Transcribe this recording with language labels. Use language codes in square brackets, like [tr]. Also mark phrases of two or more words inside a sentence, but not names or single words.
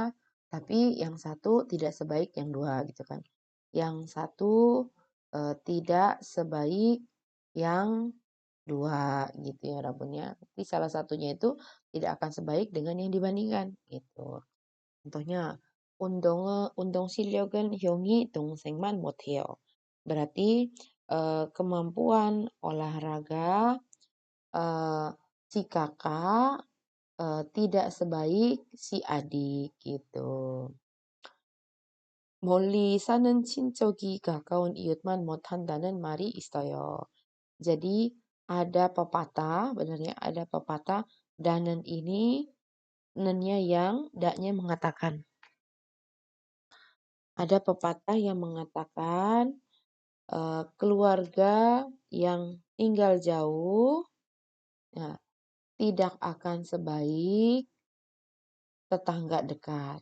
[id] Tapi yang satu tidak sebaik yang dua gitu kan. Yang satu tidak sebaik yang dua gitu ya Rabun ya. Tapi salah satunya itu tidak akan sebaik dengan yang dibandingkan gitu. [ko] contohnya 운동 실력은 형이 동생만 못해요. [id] berarti kemampuan olahraga si kakak tidak sebaik si adik gitu. [ko] 멀리 사는 친척이 가까운 이웃만 못한다는 말이 있어요. [id] Jadi ada pepatah, benarnya ada pepatah, danan ini nennya yang daknya mengatakan. Ada pepatah yang mengatakan keluarga yang tinggal jauh ya, tidak akan sebaik tetangga dekat.